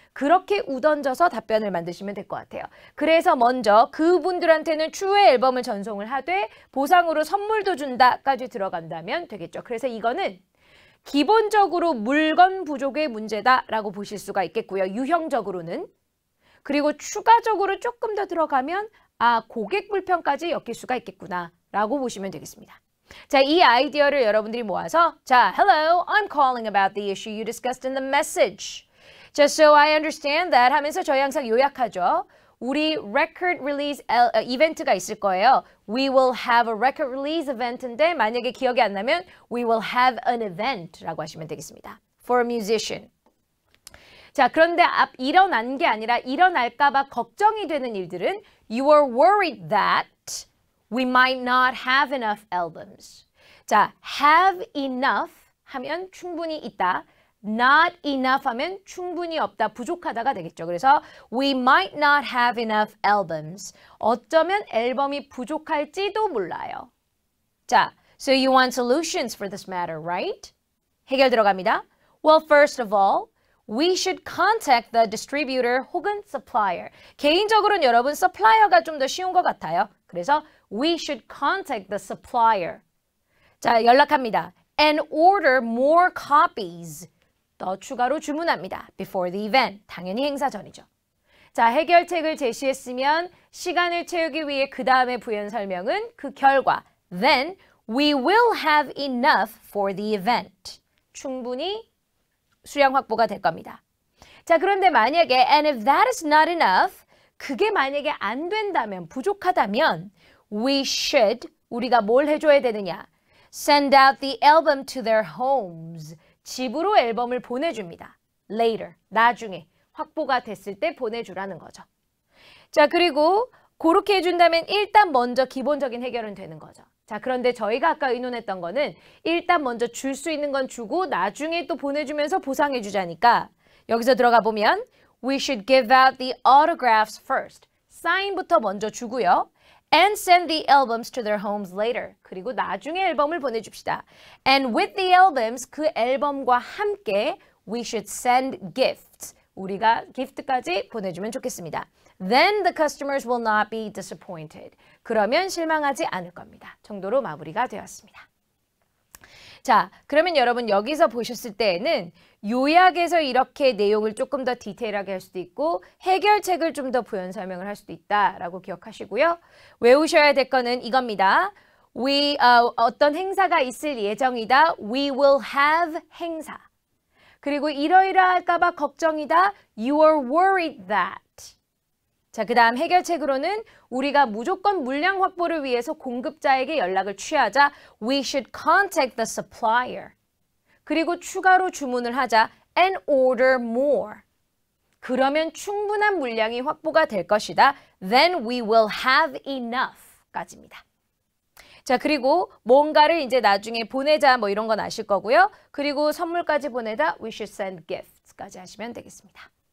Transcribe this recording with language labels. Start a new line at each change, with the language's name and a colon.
Korean: 그렇게 우던져서 답변을 만드시면 될 것 같아요. 그래서 먼저 그분들한테는 추후에 앨범을 전송을 하되 보상으로 선물도 준다까지 들어간다면 되겠죠. 그래서 이거는 기본적으로 물건 부족의 문제다라고 보실 수가 있겠고요. 유형적으로는. 그리고 추가적으로 조금 더 들어가면 고객 불편까지 엮일 수가 있겠구나라고 보시면 되겠습니다. 자, 이 아이디어를 여러분들이 모아서 자,
English: Hello, I'm calling about the issue you discussed in the message. Just so I understand that
Korean: 하면서 저희 항상 요약하죠. 우리 record release 이벤트가 있을 거예요.
English: We will have a record release event인데
Korean: 만약에 기억이 안 나면
English: we will have an event라고 하시면 되겠습니다. For a musician.
Korean: 자, 그런데 일어난 게 아니라 일어날까 봐 걱정이 되는 일들은
English: You are worried that we might not have enough albums.
Korean: 자, have enough 하면 충분히 있다. Not enough 하면 충분히 없다, 부족하다가 되겠죠.
English: 그래서 we might not have enough albums.
Korean: 어쩌면 앨범이 부족할지도 몰라요.
English: 자, so you want solutions for this matter, right?
Korean: 해결 들어갑니다.
English: Well, first of all, we should contact the distributor 혹은 supplier.
Korean: 개인적으로는 여러분 supplier가 좀 더 쉬운 것 같아요.
English: 그래서 we should contact the supplier.
Korean: 자, 연락합니다.
English: And order more copies.
Korean: 더 추가로 주문합니다.
English: Before the event.
Korean: 당연히 행사 전이죠. 자, 해결책을 제시했으면 시간을 채우기 위해 그 다음에 부연 설명은 그 결과.
English: Then we will have enough for the event.
Korean: 충분히 수량 확보가 될 겁니다. 자, 그런데 만약에
English: and if that is not enough,
Korean: 그게 만약에 안 된다면, 부족하다면 we should, 우리가 뭘 해줘야 되느냐?
English: Send out the album to their homes.
Korean: 집으로 앨범을 보내줍니다. Later, 나중에 확보가 됐을 때 보내주라는 거죠. 자, 그리고 그렇게 해준다면 일단 먼저 기본적인 해결은 되는 거죠. 자, 그런데 저희가 아까 의논했던 거는 일단 먼저 줄 수 있는 건 주고 나중에 또 보내주면서 보상해 주자니까 여기서 들어가 보면
English: we should give out the autographs first.
Korean: 사인부터 먼저 주고요.
English: And send the albums to their homes later.
Korean: 그리고 나중에 앨범을 보내줍시다.
English: And with the albums,
Korean: 그 앨범과 함께
English: we should send gifts.
Korean: 우리가 기프트까지 보내주면 좋겠습니다.
English: Then the customers will not be disappointed.
Korean: 그러면 실망하지 않을 겁니다. 정도로 마무리가 되었습니다. 자, 그러면 여러분 여기서 보셨을 때에는 요약해서 이렇게 내용을 조금 더 디테일하게 할 수도 있고 해결책을 좀 더 부연 설명을 할 수도 있다라고 기억하시고요. 외우셔야 될 거는 이겁니다. 어떤 행사가 있을 예정이다.
English: We will have 행사.
Korean: 그리고 이러이러할까 봐 걱정이다.
English: You are worried that.
Korean: 자, 그 다음 해결책으로는 우리가 무조건 물량 확보를 위해서 공급자에게 연락을 취하자.
English: We should contact the supplier.
Korean: 그리고 추가로 주문을 하자.
English: And order more.
Korean: 그러면 충분한 물량이 확보가 될 것이다.
English: Then we will have enough 까지입니다.
Korean: 자, 그리고 뭔가를 이제 나중에 보내자 뭐 이런 건 아실 거고요. 그리고 선물까지 보내다
English: we should send gifts
Korean: 까지 하시면 되겠습니다.